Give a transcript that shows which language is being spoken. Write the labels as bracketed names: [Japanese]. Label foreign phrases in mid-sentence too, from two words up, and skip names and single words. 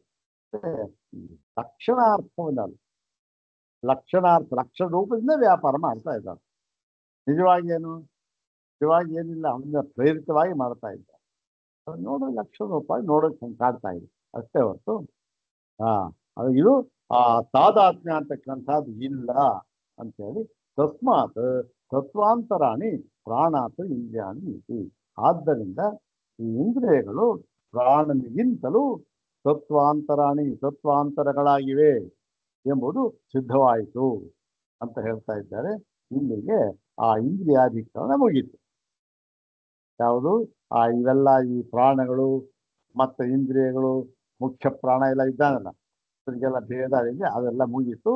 [Kannada] ಲಕ್ಷಣಾರ್ಥವನ್ನಲ್ಲ, ಲಕ್ಷಣ ರೂಪದಿಂದ ವ್ಯಾಪಾರ ಮಾಡ್ತಾ ಇದ್ದಾರೆ. ನಿಜವಾಗಿ ನಿಜವಾಗಿ ಏನಿಲ್ಲ, ಅವನ್ನ ಪ್ರೇರಿತವಾಗಿ ಮಾಡ್ತಾ ಇದ್ದಾರೆ. ನೋಡೋ ಲಕ್ಷ ರೂಪಾಯಿ ನೋಡೋಕೆ ಕಾಡ್ತಾ ಇದೆ ಅಷ್ಟೇ ಹೊರತು ಅದು ಇದು ತಾದಾತ್ಮ್ಯ ಅಂತಕ್ಕಂಥದ್ದು ಇಲ್ಲ ಅಂತೇಳಿ. [Sanskrit] ತಸ್ಮಾತ್ ತತ್ವಾಂತರಾಣಿ ಪ್ರಾಣಾತ್ ಇಂದ್ರಿಯಾಣಿ ಇತಿ. [Kannada] ಆದ್ದರಿಂದ ಈ ಇಂದ್ರಿಯಗಳು ಪ್ರಾಣನಿಗಿಂತಲೂ ತತ್ವಾಂತರಗಳಾಗಿವೆ ಎಂಬುದು ಸಿದ್ಧವಾಯಿತು ಅಂತ ಹೇಳ್ತಾ ಇದ್ದಾರೆ. ಇಲ್ಲಿಗೆ ಆ ಇಂದ್ರಿಯಾಧಿಕರಣ ಮುಗೀತು. ಯಾವುದು ಇವೆಲ್ಲ ಈ ಪ್ರಾಣಗಳು ಮತ್ತು ಇಂದ್ರಿಯಗಳು, ಮುಖ್ಯ ಪ್ರಾಣ ಎಲ್ಲ ಇದ್ದಾನಲ್ಲ, ಅದಕ್ಕೆಲ್ಲ ಭೇದ ಇದೆ, ಅದೆಲ್ಲ ಮುಗೀತು.